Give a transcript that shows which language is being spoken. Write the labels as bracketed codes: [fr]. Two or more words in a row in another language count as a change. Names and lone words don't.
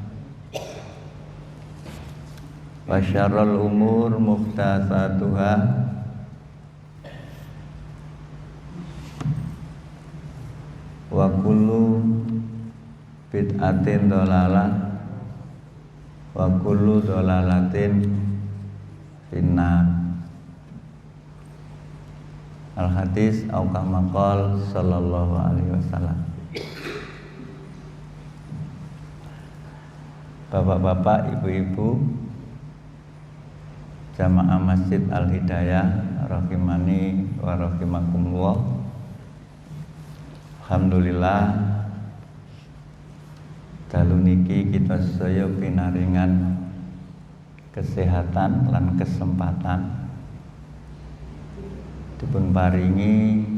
[ar] وشر الأمور محدثاتها وكل بدعة ضلالة وكل ضلالة في النار. الحديث أو كما قال صلى الله عليه وسلم. [id] Bapak-bapak, ibu-ibu, jamaah Masjid Al-Hidayah [ar] رحمني ورحمكم الله. [jv] Alhamdulillah dalu niki kita sedaya pinaringan kesehatan lan kesempatan dipun paringi